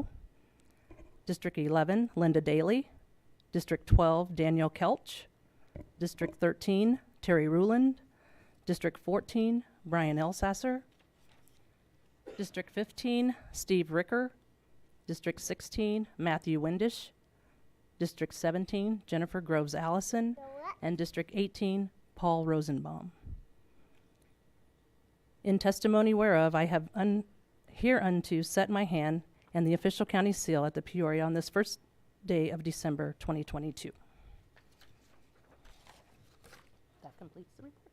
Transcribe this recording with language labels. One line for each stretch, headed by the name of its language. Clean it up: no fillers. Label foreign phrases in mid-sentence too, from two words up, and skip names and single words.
English: District 11, Linda Daly. District 12, Daniel Kelch. District 13, Terry Ruland. District 14, Brian Elsasser. District 15, Steve Ricker. District 16, Matthew Windish. District 17, Jennifer Groves Allison. And District 18, Paul Rosenbaum. In testimony whereof I have hereunto set my hand and the official county seal at the Peoria on this first day of December 2022. That completes the report.